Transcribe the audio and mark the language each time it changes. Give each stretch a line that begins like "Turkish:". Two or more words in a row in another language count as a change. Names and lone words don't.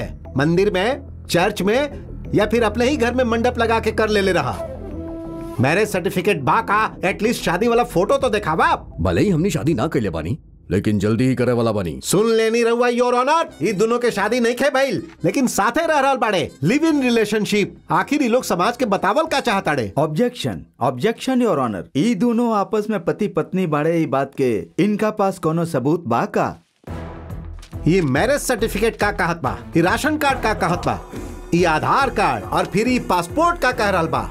Bhojpuri: मंदिर में, चर्च में, या फिर अपने ही घर में मंडप लगा के कर ले रहा?
English: marriage certificate
Bhojpuri: बा का एटलीस्ट शादी वाला फोटो तो दिखावा। भले ही हमने शादी ना कैले बानी लेकिन जल्दी ही करे वाला बानी। सुन लेनी रहुआ
English: your honor,
Bhojpuri: ये दोनों के शादी नहीं खे भइल लेकिन साथे रह रहल बाड़े,
English: live in relationship.
Bhojpuri: आखिर ये लोग समाज के बतावल का चाहताड़े।
English: objection objection your honor,
Bhojpuri: ये दोनों आपस में पति पत्नी बाड़े, ये बात के इनका पास कोनो सबूत बा का? ये
English: marriage certificate
Bhojpuri: का कहत बा, ये
English: ration card
Bhojpuri: का कहत बा, ये आधार कार्ड और फिर ये पासपोर्ट का कह रहल बा।